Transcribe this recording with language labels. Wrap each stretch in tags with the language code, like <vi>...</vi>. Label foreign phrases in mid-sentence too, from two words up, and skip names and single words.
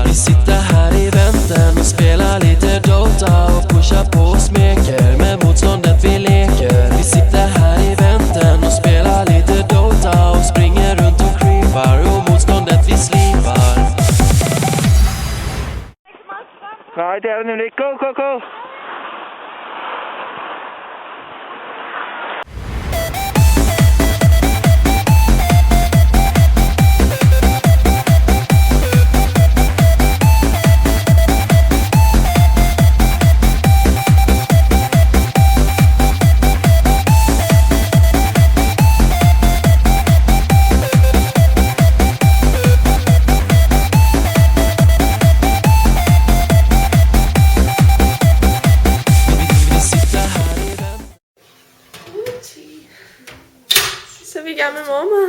<sv>Vi sitter här i vänten och spelar lite Dota och pushar på och smeker med motståndet vi leker. Vi sitter här i vänten och spelar lite Dota och springer runt och creepar och motståndet vi slipar.</sv> <da>Nej, det er det nemlig ikke. Go! Så er vi i gang med morgenmad.</da>